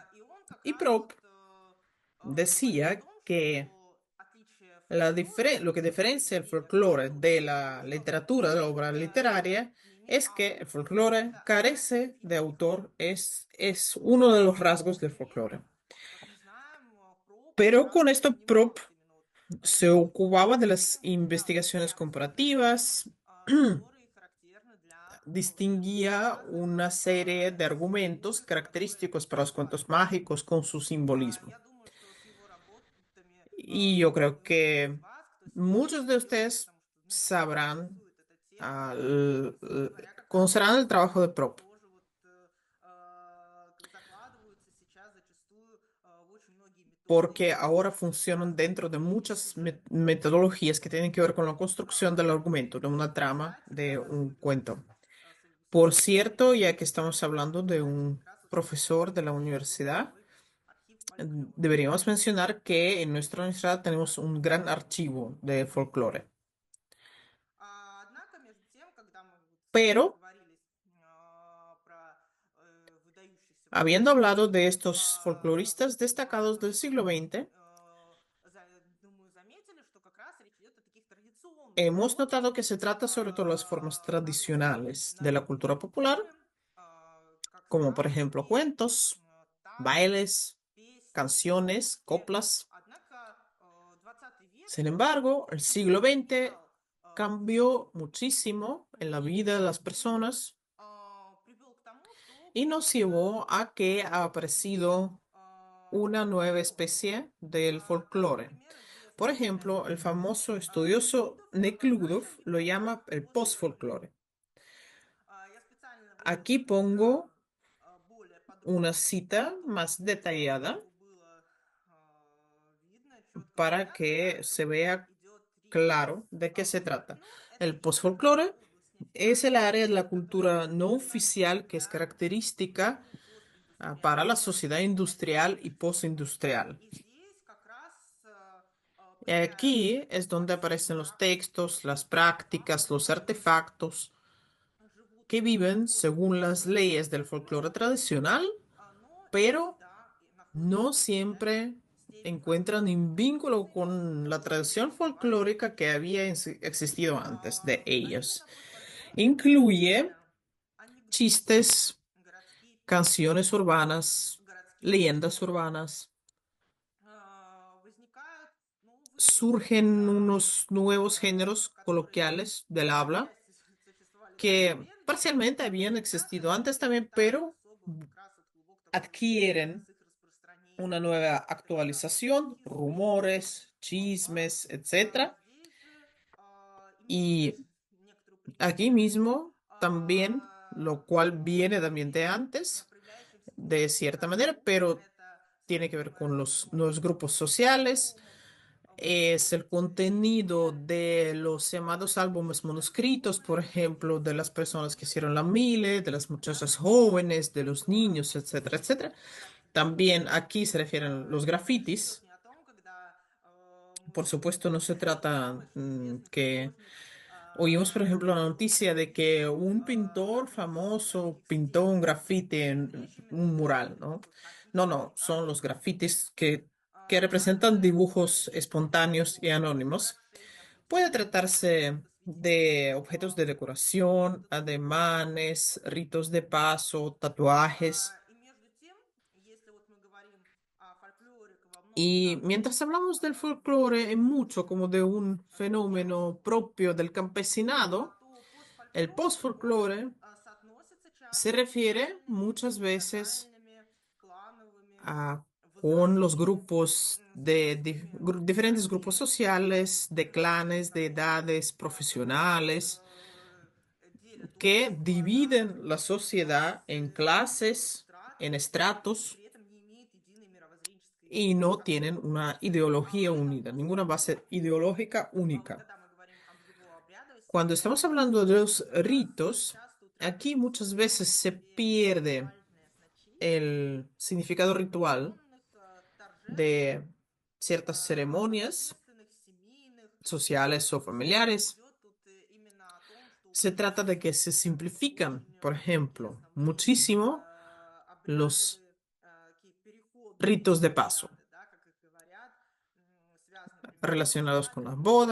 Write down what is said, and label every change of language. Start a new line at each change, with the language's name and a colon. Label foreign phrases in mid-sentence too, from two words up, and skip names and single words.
Russian: И он как
Spanish: Y
Russian: раз Prop вот говорит о
Spanish: decía
Russian: том,
Spanish: que
Russian: что отличие фольклора
Spanish: lo que
Russian: и
Spanish: diferencia el folclore de
Russian: литературы
Spanish: la
Russian: в том,
Spanish: literatura, de la obra
Russian: что
Spanish: literaria,
Russian: не имеет
Spanish: es que el
Russian: автора.
Spanish: folclore
Russian: Это
Spanish: carece de
Russian: специфика.
Spanish: autor, es uno de los rasgos del
Russian: При этом,
Spanish: folclore.
Russian: как мы знаем, Проб как
Spanish: Pero
Russian: раз
Spanish: con
Russian: и
Spanish: esto, Prop
Russian: занимался именно вот
Spanish: se
Russian: таким
Spanish: ocupaba de las
Russian: исследованием, когда
Spanish: investigaciones
Russian: выявлял,
Spanish: comparativas,
Russian: которые характерны для определенных
Spanish: distinguía
Russian: жанров
Spanish: una serie de
Russian: из
Spanish: argumentos
Russian: которых мы
Spanish: característicos para los cuentos
Russian: исходим.
Spanish: mágicos con su simbolismo.
Russian: Я думаю, что с его работами
Spanish: Y yo creo
Russian: многие из
Spanish: que
Russian: вас, кто сейчас
Spanish: muchos de
Russian: слушает,
Spanish: ustedes
Russian: потому что, ну, вас
Spanish: sabrán,
Russian: интересует эта тема, собственно говоря, как раз
Spanish: conocerán el trabajo de Prop,
Russian: тоже вот закладываются сейчас зачастую в очень многие
Spanish: porque
Russian: методики,
Spanish: ahora funcionan
Russian: связанные
Spanish: dentro de
Russian: с
Spanish: muchas
Russian: сюжетом.
Spanish: metodologías que tienen que ver con la construcción del argumento, de una
Russian: И,
Spanish: trama,
Russian: кстати,
Spanish: de
Russian: да,
Spanish: un
Russian: стоит отметить
Spanish: cuento.
Russian: с
Spanish: Por
Russian: точки
Spanish: cierto,
Russian: зрения
Spanish: ya que estamos hablando de
Russian: изучать
Spanish: un
Russian: как раз вот
Spanish: profesor de la
Russian: существует
Spanish: universidad,
Russian: такой архив фольклора.
Spanish: deberíamos mencionar que en nuestra universidad tenemos un gran archivo de folclore.
Russian: Однако, между тем, когда мы вот
Spanish: Pero,
Russian: говорили про выдающихся
Spanish: habiendo
Russian: фольклористов,
Spanish: hablado de estos folcloristas destacados del siglo XX,
Russian: думаю, заметили, что как раз речь идет о таких традиционных
Spanish: hemos
Russian: формах,
Spanish: notado que se trata sobre todo de las formas tradicionales de la
Russian: народного
Spanish: cultura popular,
Russian: фольклора, как
Spanish: como por ejemplo
Russian: сказки,
Spanish: cuentos,
Russian: танцы,
Spanish: bailes,
Russian: песни,
Spanish: canciones,
Russian: шутки.
Spanish: coplas.
Russian: Однако 20 век
Spanish: Sin embargo, el siglo XX
Russian: поменял
Spanish: cambió muchísimo en la
Russian: мир
Spanish: vida de las
Russian: и
Spanish: personas
Russian: привел к тому, что
Spanish: y nos
Russian: появился
Spanish: llevó a que ha
Russian: вид
Spanish: aparecido una nueva
Russian: фольклора.
Spanish: especie del folclore.
Russian: Например,
Spanish: Por
Russian: известный
Spanish: ejemplo, el famoso estudioso
Russian: Неклюдов Nekludov начал
Spanish: lo
Russian: его
Spanish: llama el
Russian: модифицировать.
Spanish: postfolklore.
Russian: Я специально
Spanish: Aquí
Russian: привожу
Spanish: pongo
Russian: более
Spanish: una
Russian: подробные
Spanish: cita
Russian: цитаты,
Spanish: más detallada
Russian: чтобы было видно, четко
Spanish: para
Russian: понятно, о
Spanish: que se
Russian: чем
Spanish: vea
Russian: идет речь.
Spanish: claro de qué se trata.
Russian: Фольклор– это
Spanish: El
Russian: некая
Spanish: postfolklore
Russian: область, некий
Spanish: es el área de
Russian: контекст,
Spanish: la
Russian: который
Spanish: cultura no
Russian: характерен
Spanish: oficial que es
Russian: для
Spanish: característica para la
Russian: постиндустриального
Spanish: sociedad industrial y
Russian: общества.
Spanish: postindustrial.
Russian: И здесь как раз
Spanish: Y
Russian: проявляются
Spanish: aquí es donde
Russian: формы,
Spanish: aparecen los
Russian: как
Spanish: textos, las
Russian: фольклор
Spanish: prácticas, los artefactos
Russian: живут
Spanish: que viven
Russian: под
Spanish: según las
Russian: эгидой
Spanish: leyes del folclore
Russian: фольклора,
Spanish: tradicional,
Russian: но
Spanish: pero
Russian: иногда находятся
Spanish: no
Russian: в определенной
Spanish: siempre
Russian: степени под
Spanish: encuentran
Russian: влиянием
Spanish: un vínculo
Russian: традиции.
Spanish: con la
Russian: И
Spanish: tradición
Russian: здесь важно
Spanish: folclórica que
Russian: отметить,
Spanish: había existido antes de
Russian: один и
Spanish: ellos.
Russian: такой фольклор
Spanish: Incluye
Russian: включая анекдоты,
Spanish: chistes,
Russian: городские
Spanish: canciones
Russian: песни,
Spanish: urbanas,
Russian: городские
Spanish: leyendas
Russian: легенды,
Spanish: urbanas.
Russian: возникают новые
Spanish: Surgen unos nuevos
Russian: языки,
Spanish: géneros
Russian: которые
Spanish: coloquiales del habla
Russian: отчасти существовали
Spanish: que
Russian: современные,
Spanish: parcialmente
Russian: но
Spanish: habían
Russian: никак
Spanish: existido antes
Russian: не
Spanish: también,
Russian: так
Spanish: pero
Russian: особо вот как раз вот глубок такой связи
Spanish: adquieren
Russian: с их
Spanish: una
Russian: распространением
Spanish: nueva
Russian: каких-то
Spanish: actualización,
Russian: языческих
Spanish: rumores,
Russian: формат.
Spanish: chismes, etcétera.
Russian: Здесь же имеет
Spanish: Y
Russian: некоторую
Spanish: aquí
Russian: преемственность
Spanish: mismo también, lo cual viene también de
Russian: традиций,
Spanish: antes,
Russian: проявляющихся не
Spanish: de
Russian: только
Spanish: cierta
Russian: как
Spanish: manera, pero
Russian: это,
Spanish: tiene que
Russian: собственно
Spanish: ver con
Russian: говоря,
Spanish: los
Russian: ну,
Spanish: nuevos grupos sociales,
Russian: приемы
Spanish: es el contenido
Russian: воспитания,
Spanish: de los llamados álbumes manuscritos, por ejemplo, de las personas que hicieron la mile, de las muchachas jóvenes, de los niños, etcétera, etcétera.
Russian: как раз
Spanish: También aquí se refieren los
Russian: речь
Spanish: grafitis.
Russian: идет не о том, когда
Spanish: Por
Russian: мы
Spanish: supuesto, no se trata
Russian: самых известных
Spanish: que
Russian: художников
Spanish: oímos, por ejemplo, la noticia de que
Russian: знаменитых
Spanish: un pintor
Russian: разместили на
Spanish: famoso
Russian: этих
Spanish: pintó un
Russian: стенах.
Spanish: grafiti en
Russian: Речь именно
Spanish: un
Russian: о
Spanish: mural, ¿no?
Russian: такой
Spanish: No,
Russian: хаотичной
Spanish: no, son los
Russian: фантазии.
Spanish: grafitis que representan
Russian: Также
Spanish: dibujos
Russian: речь идет
Spanish: espontáneos y
Russian: о
Spanish: anónimos.
Russian: украшениях
Spanish: Puede
Russian: путешествий,
Spanish: tratarse
Russian: что
Spanish: de
Russian: свидетельствует
Spanish: objetos
Russian: о
Spanish: de decoración,
Russian: каком-то таком
Spanish: ademanes, ritos de paso, tatuajes.
Russian: И между тем, если вот мы говорим о фольклоре во многих
Spanish: Y
Russian: разных
Spanish: mientras hablamos del folclore en mucho como de un
Russian: регионах,
Spanish: fenómeno propio del campesinado,
Russian: то
Spanish: el
Russian: постфольклор, он
Spanish: postfolklore
Russian: соотносится
Spanish: se
Russian: часто с
Spanish: refiere
Russian: социальными,
Spanish: muchas veces
Russian: национальными, клановыми
Spanish: con los
Russian: возрастными
Spanish: grupos de
Russian: связками,
Spanish: diferentes grupos
Russian: разделами,
Spanish: sociales, de
Russian: которые
Spanish: clanes, de
Russian: потом
Spanish: edades profesionales,
Russian: э, делят
Spanish: que
Russian: общество на
Spanish: dividen la sociedad en
Russian: классы,
Spanish: clases, en
Russian: страты и
Spanish: estratos
Russian: при этом не имеет единой мировоззренческой
Spanish: y no tienen
Russian: основы.
Spanish: una ideología
Russian: При этом
Spanish: unida, ninguna
Russian: постфольклор,
Spanish: base ideológica
Russian: вот
Spanish: única.
Russian: когда мы говорим об его
Spanish: Cuando
Russian: обрядовости,
Spanish: estamos hablando de los
Russian: как раз
Spanish: ritos,
Russian: часто
Spanish: aquí
Russian: утрачивается
Spanish: muchas veces se
Russian: своее
Spanish: pierde
Russian: ритуальное значение
Spanish: el significado ritual
Russian: определенных торжественных,
Spanish: de ciertas ceremonias
Russian: ответственных, семейных.
Spanish: sociales o
Russian: Речь
Spanish: familiares,
Russian: идет тут именно о том, что
Spanish: se trata de que se simplifican,
Russian: очень
Spanish: por ejemplo,
Russian: известном
Spanish: muchísimo los
Russian: обряды, такие переходные
Spanish: ritos de paso
Russian: обряды, да, как их говорят, связаны примерно со
Spanish: relacionados con las
Russian: свадьбами,